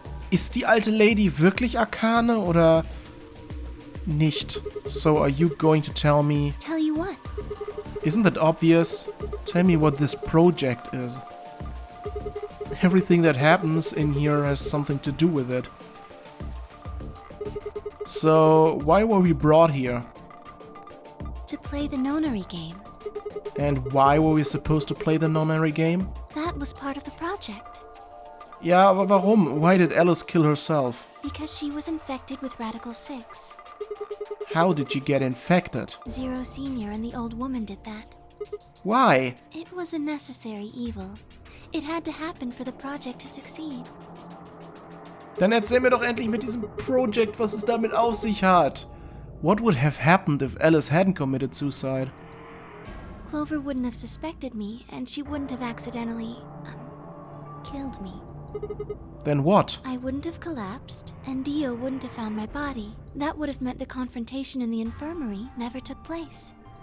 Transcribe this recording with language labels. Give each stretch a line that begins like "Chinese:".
German: Ist die alte Lady wirklich Arkane oder nicht?
English: So are you going to tell me? Tell you what? Isn't that obvious? Tell me what this project is. Everything that happens in here has something to do with it. So, why were we brought here? To play the nonary game. And why were we supposed to play the nonary game? That was part of the project.
German: Ja, aber warum?
English: Why did Alice kill herself? Because she was infected with Radical 6. How did she get infected? Zero Senior and the old woman did that. Why? It was a necessary evil. It had to happen for the project to succeed.
German: Dann erzähl mir doch endlich mit diesem Project, was es damit auf sich hat.
English: What would have happened if Alice hadn't committed suicide? Clover wouldn't have suspected me, and she wouldn't have accidentally, killed me. Then what? I wouldn't have collapsed, and Dio wouldn't have found my body. That would have meant the confrontation in the infirmary never took place.